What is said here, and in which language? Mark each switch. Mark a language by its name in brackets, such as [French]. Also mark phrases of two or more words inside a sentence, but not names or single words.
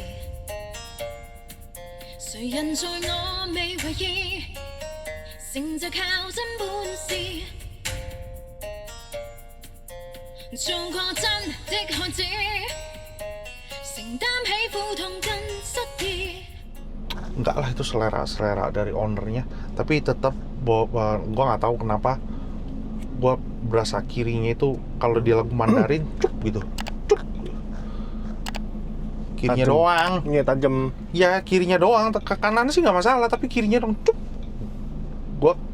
[Cantonese] 誰人在我未為意，成就靠真本事。做個真的漢子，承擔起苦痛跟失意。 [Indonesian] Enggak lah, itu selera dari ownernya, tapi tetap gua nggak tahu kenapa gua berasa kirinya itu kalau dia lagu Mandarin cup gitu, cup. Kirinya Tajam. doang. Iya, tajam. Ya kirinya doang, ke kanan sih nggak masalah, tapi kirinya dong cup.